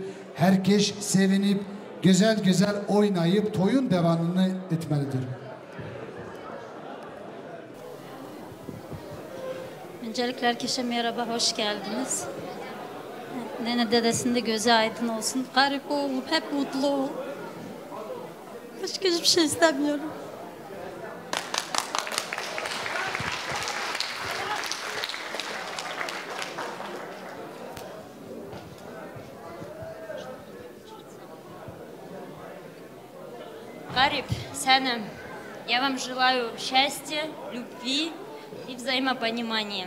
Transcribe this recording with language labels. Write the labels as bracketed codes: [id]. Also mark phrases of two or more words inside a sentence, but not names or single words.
[tr] Herkes sevinip güzel güzel oynayıp toyun devamını etmelidir. Öncelikle herkese merhaba, hoş geldiniz. Nene dedesinde gözü aydın olsun. Garip oğlum, hep mutlu ol. Başka hiçbir şey istemiyorum. [ru] Гарип, Сянам, я вам желаю счастья, любви и взаимопонимания.